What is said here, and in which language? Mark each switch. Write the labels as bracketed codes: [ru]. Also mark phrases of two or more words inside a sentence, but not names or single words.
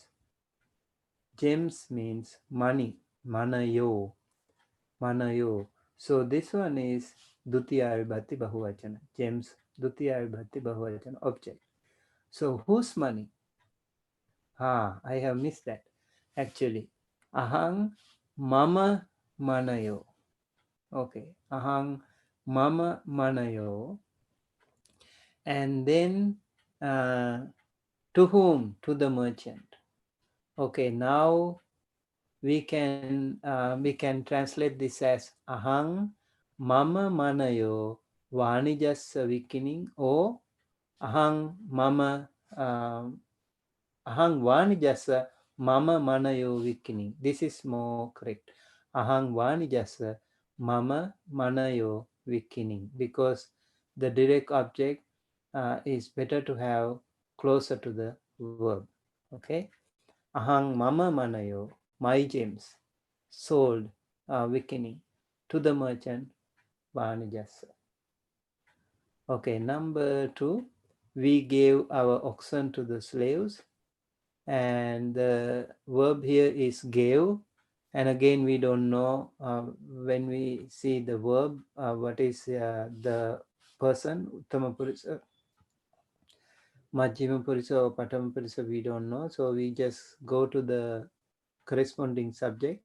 [en] Gems means money. Manayo. Manayo. So this one is [pi] Dutiya Vibhati Bahuvachana. [en] Gems. [pi] Dutiya Vibhati Bahuvachana. [en] Object. So whose money? I have missed that. Actually. [pi] Ahang mama manayo. Okay, ahang mama manayo. [en] And then to whom? To the merchant. Okay, now we can translate this as [pi] ahang mama manayo vanijassa wikining, [en] or [pi] ahang mama ahang vanijassa mama manayo wikining. [en] This is more correct. [pi] Ahang vanijassa mama manayo wikining, [en] because the direct object is better to have closer to the verb. Okay. [pi] Ahang mama manayo, [en] my gems, sold, wikining, to the merchant vanijassa. Okay, number 2, we gave our oxen to the slaves. And the verb here is gave, and again we don't know when we see the verb what is the person, [pi] Uttama Purisa, Majjhima Purisa, [en] or [pi] Patama Purisa, [en] we don't know, so we just go to the corresponding subject.